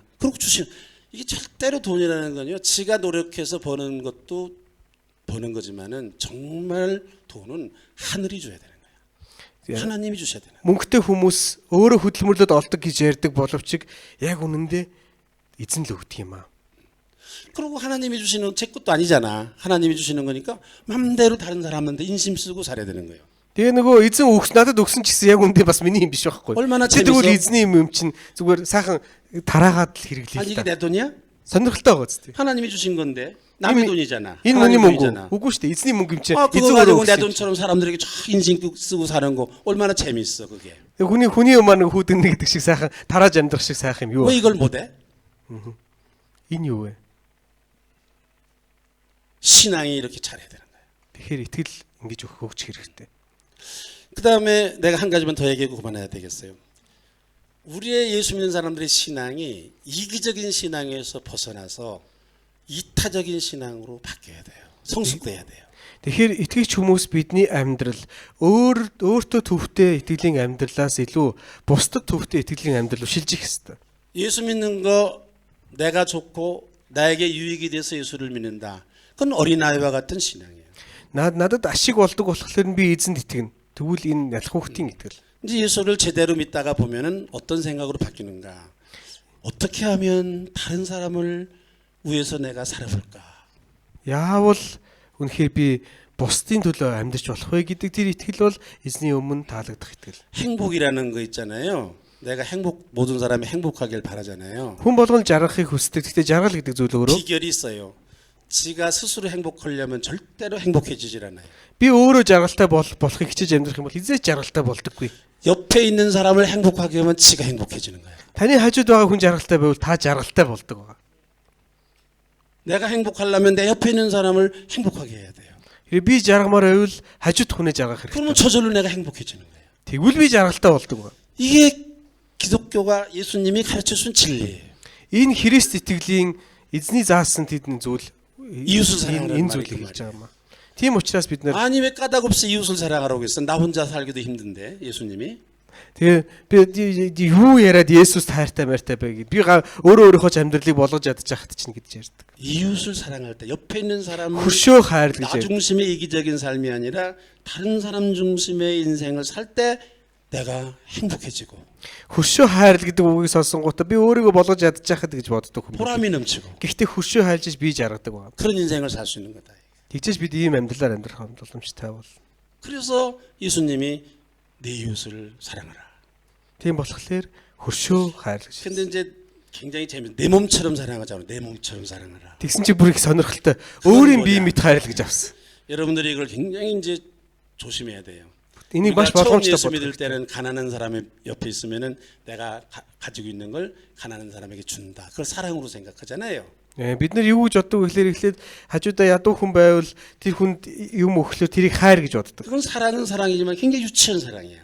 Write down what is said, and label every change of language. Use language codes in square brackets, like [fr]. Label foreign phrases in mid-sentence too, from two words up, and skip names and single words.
[ko] 그러고 이게 절대로 돈이라는 건요. 지가 노력해서 버는 것도 버는 거지만은 정말 돈은 하늘이 줘야 되는 거예요. 하나님이 주셔야 되는 거예요. [mn] Мөнгөтэй хүмүүс өөрөө хөдөлмөрлөд олдог гэж ярьдаг боловч яг үнэндээ эзэн л өгдөг юм аа. [ko] 그리고 하나님이 주시는 제 것도 아니잖아. 하나님이 주시는 거니까 맘대로 다른 사람한테 인심 쓰고 살아야 되는 거예요. [mn] Тэгээ нөгөө эзэн надад өгсөн ч гэсэн яг үнэндээ бас миний юм биш байхгүй. [ko] 얼마나 [mn] Чи [ko] 재밌어? [mn] тэгвэл эзний юм чинь зүгээр сайхан тараагаад л хэрэглэе [ko] 아니 [mn] л [ko] 이게 [mn] та. [ko] 내 돈이야? [mn] Сонирхолтой байгаа зү. [ko] 하나님이 주신 건데 남의 돈이잖아. [mn] Энэ [ko] 하나님 [mn] миний мөнгө. [ko] 돈이잖아. [mn] Үгүй шүү дээ. Эзний мөнгө юм чинь [ko] 그거 [mn] эзэн [ko] 가지고 내 [mn] өөрөө. [ko] 돈처럼 사람들에게 쫙 인심 쓰고 사는 거 얼마나 재밌어 그게. [mn] хүний юм аа нэг хүүдэн гэдэг шиг сайхан тарааж амьдрах шиг сайхан юм юу? [ko] 왜 이걸 못해? [mn] Энэ юу вэ? [ko] 신앙이 이렇게 잘해야 되는 거예요. [mn] Тэгэхээр итгэл ингэж өгч хэрэгтэй. [ko] 그 다음에 내가 한 가지만 더 얘기하고 그만해야 되겠어요. 우리의 예수 믿는 사람들의 신앙이 이기적인 신앙에서 벗어나서 이타적인 신앙으로 바뀌어야 돼요. 성숙돼야 돼요. [mn] Тэгэхээр итгэгч хүмүүс бидний амьдрал өөртөө төвхтэй итгэлийн амьдралаас илүү бусдад төвхтэй итгэлийн амьдрал руу шилжих ёстой. [ko] 예수 믿는 거 내가 좋고 나에게 유익이 돼서 예수를 믿는다. 그건 어린아이와 같은 신앙이에요. [mn] Надад ашиг болдог болохоор би эзэнд итгэнэ. Тэгвэл энэ ялах хүүхдийн итгэл. [ko] 이제 예수를 제대로 믿다가 보면은 어떤 생각으로 바뀌는가? 어떻게 하면 다른 사람을 위해서 내가 살아볼까? [mn] Яавал үнэхээр би бусдын төлөө амьдарч болох вэ гэдэг тэр итгэл бол эзний өмнө таалагдах итгэл. [ko] 행복이라는 거 있잖아요. 내가 모든 사람이 행복하길 바라잖아요. [mn] Хүн болгон жаргахыг хүсдэг. Гэхдээ жаргал гэдэг зүйл өөрөө [ko] 비결이 있어요. 지가 스스로 행복하려면 절대로 행복해지질 않아요. [mn] би өөрөө жаргалтай болохыг хичээж амьдрах юм бол хизээч жаргалтай болдоггүй. [ko] 옆에 있는 사람을 행복하게 하면 지가 행복해지는 거예요. [mn] Таны хажууд байгаа хүн жаргалтай байвал та жаргалтай болдог байгаа. [ko] 내가 행복하려면 내 옆에 있는 사람을 행복하게 해야 돼요. [mn] Тэгэхээр би жаргамаар байвал хажууд хүнээ жаргах [ko] 그러면 [mn] хэрэгтэй. [ko] 저절로 내가 행복해지는 거예요. [mn] Тэгвэл би жаргалтай болдог байгаа. [ko] 이게 기독교가 예수님이 가르쳐준 진리예요. [mn] Энэ Христ итгэлийн эзний заасан тэдний зүйл [ko] 이웃을 사랑하라는 [mn] энэ [ko] 말이 [mn] зүйлийг [ko] 그 [mn] хэлж байгаа юм аа. Тийм учраас бид нэр [ko] 아니 왜 까닭없이 이웃을 사랑하라고 했어? 나 혼자 살기도 힘든데 예수님이. [mn] тэгээ би юу яриад Есүс хайртай мартай бэ гэд би өөрийнхөө ч амьдралыг болгож ядчих хат чинь гэж ярьдаг. [ko] 이웃을 사랑할 때 옆에 있는 사람을 [mn] Хөршөө хайр гэж [ko] 나 [mn] ярьдаг. [ko] 중심의 이기적인 삶이 아니라 다른 사람 중심의 인생을 살 때 내가 행복해지고 [mn] Хөршөө хайр гэдэг үгийг сонсонгуудаа би өөрийгөө болгож ядчих хат гэж боддог хүмүүс. [ko] 보람이 넘치고 [mn] Гэхдээ хөршөө хайлж би жаргадаг байна. [ko] 그런 인생을 살 수 있는 거다. [mn] Тэгжээж бид ийм амьдралаар амьдрах боломжтой бол. [ko] 그래서 예수님이 내 이웃을 사랑하라. [mn] Тийм болохоор хөршөө хайр гэж. [ko] 근데 이제 굉장히 재밌. 내 몸처럼 사랑하자고. 내 몸처럼 사랑하라. [mn] Тэгсэн чи бүр их сонирхолтой. Өөрийн бие мэд хайр гэж авсан. [ko] 여러분들이 이걸 굉장히 이제 조심해야 돼요. [mn] Энийг маш [ko] 우리가 처음 [mn] болгоомжтой [ko] 예수 믿을 [mn] бодох. [ko] 때는 가난한 사람의 옆에 있으면은 내가 가지고 있는 걸 가난한 사람에게 준다. 그걸 사랑으로 생각하잖아요. [mn] Бид нар юу гэж боддог вэ гэхээр эхлээд хажуудаа ядуу хүн байвал тэр хүнд юм өглөө тэрийг хайр гэж боддог. [ko] 그건 사랑은 사랑이지만 굉장히 유치한 사랑이야.